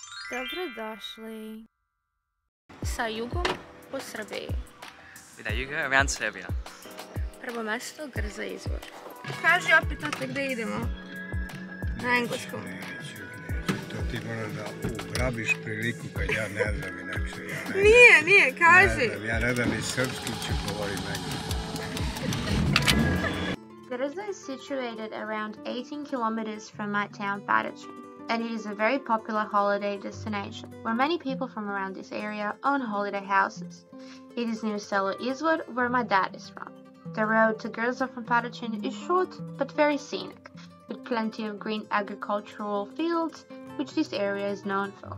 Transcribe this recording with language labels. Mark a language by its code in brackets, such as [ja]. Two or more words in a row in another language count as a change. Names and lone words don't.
[sr] Dobrodošli sa Jugom po Srbiji. [en] With our Yugo around Serbia. [sr] Prvo mesto Grza Izvor. Kaži opet opet gde idemo. Na engleskom. Neću. To ti moraš da ugrabiš priliku kad ja ne znam inače. Nije, kaži. Ja ne znam ni srpski, ću govorim engleski. [en] Grza is situated around 18 kilometers from my town Badačin, and it is a very popular holiday destination where many people from around this area own holiday houses. It is near selo Izvor, where my dad is from. The road to Grza from Badačin is short but very scenic, with plenty of green agricultural fields, which this area is known for.